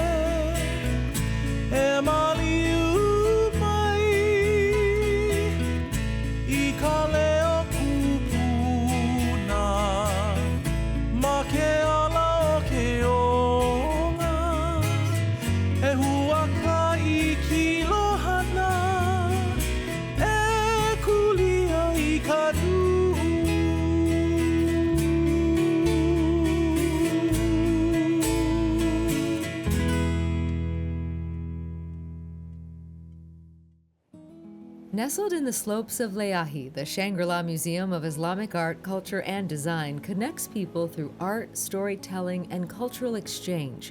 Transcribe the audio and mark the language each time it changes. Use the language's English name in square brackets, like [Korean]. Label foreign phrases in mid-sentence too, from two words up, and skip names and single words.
[Hawaiian] E maliu mai, I ka leo kupuna, ma ke ala o ke onga. E hua ka I kilohana, e kulia I ka du. [English] Nestled in the slopes of Leahi, the Shangri-La Museum of Islamic Art, Culture, and Design connects people through art, storytelling, and cultural exchange.